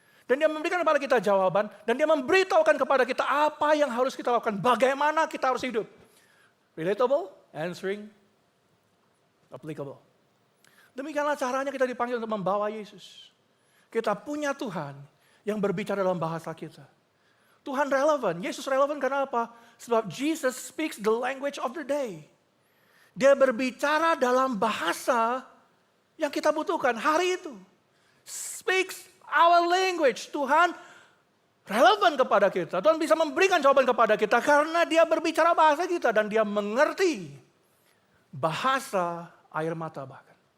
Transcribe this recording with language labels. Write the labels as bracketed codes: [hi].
[id] Dan dia memberikan kepada kita jawaban. Dan dia memberitahukan kepada kita apa yang harus kita lakukan. Bagaimana kita harus hidup. Relatable, answering, applicable. Demikianlah caranya kita dipanggil untuk membawa Yesus. Kita punya Tuhan yang berbicara dalam bahasa kita. Tuhan relevan, Yesus relevan karena apa? Sebab [en] Jesus speaks the language of the day. [id] Dia berbicara dalam bahasa yang kita butuhkan hari itu. [en] Speaks our language. [id] Tuhan relevan kepada kita. Tuhan bisa memberikan jawaban kepada kita karena dia berbicara bahasa kita. Dan dia mengerti bahasa air mata bahkan.